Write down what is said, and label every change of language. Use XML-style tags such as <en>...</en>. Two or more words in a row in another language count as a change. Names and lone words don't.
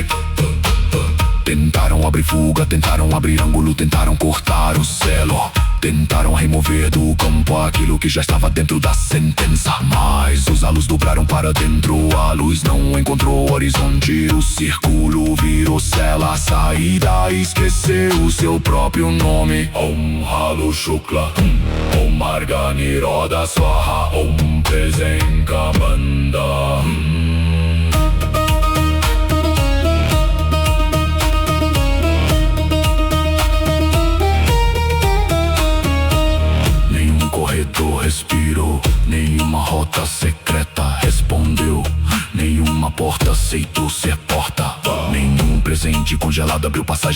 <pt>Tentaram abrir fuga, tentaram abrir ângulo, tentaram cortar o selo. Tentaram remover do campo aquilo que já estava dentro da sentença. Mas os halos dobraram para dentro, a luz não encontrou horizonte. O círculo virou cela, a saída esqueceu seu próprio nome.</pt> <sa>ॐ Halo शुक्ल ॐ मार्ग निरोध स्वाहा ॐ प्रेसेन्कमन्द.</sa> <pt>Respirou, nenhuma rota secreta respondeu. Nenhuma porta aceitou ser porta. Nenhum presente congelado abriu passagem.</pt>